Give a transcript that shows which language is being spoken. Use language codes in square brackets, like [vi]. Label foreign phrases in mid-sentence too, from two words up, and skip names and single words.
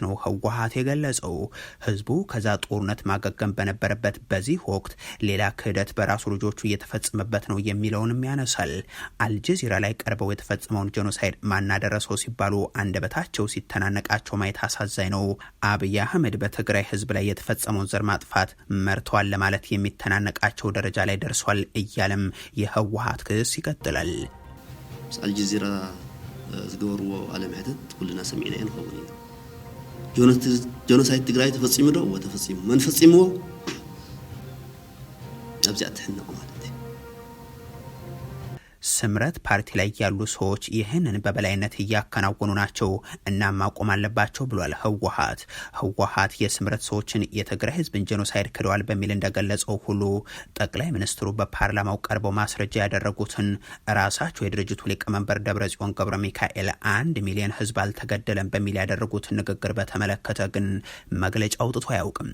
[am] ነው ህወሓት የገለጸው። ህዝቡ ከዛ ጦርነት ማገገም በነበረበት በዚህ ወቅት ሌላ ክህደት በራሱ ልጆቹ እየተፈጸመበት ነው የሚለውንም ያነሳል። አልጀዚራ ላይ ቀርበው የተፈጸመውን ጄኖሳይድ ማናደረሰው ሲባሉ አንደበታቸው ሲተናነቃቸው ማየት አሳዛኝ ነው። አብይ አህመድ በትግራይ ህዝብ ላይ የተፈጸመውን ዘር ማጥፋት መርተዋል ለማለት የሚተናነቃቸው ደረጃ ላይ ደርሷል እያለም የህወሓት ክስ ይቀጥላል። [ti] አልጀዚራ ዝገበርዎ ዓለም ሕተት ኩልና ሰሚዕና ንኸውን ጄኖሳይድ ትግራይ ተፈጺሙ ዶ ወተፈጺሙ መን ፈጺምዎ ኣብዚኣ ትሕነቁ ማለት [am] ስምረት ፓርቲ ላይ ያሉ ሰዎች ይህንን በበላይነት እያከናወኑ ናቸው እና ማቆም አለባቸው ብሏል ህወሓት። ህወሓት የስምረት ሰዎችን የትግራይ ህዝብን ጄኖሳይድ ክደዋል በሚል እንደገለጸው ሁሉ ጠቅላይ ሚኒስትሩ በፓርላማው ቀርበው ማስረጃ ያደረጉትን ራሳቸው የድርጅቱ ሊቀመንበር ደብረጽዮን ገብረ ሚካኤል 1 ሚሊዮን ህዝብ አልተገደለም በሚል ያደረጉትን ንግግር በተመለከተ ግን መግለጫ አውጥቶ አያውቅም።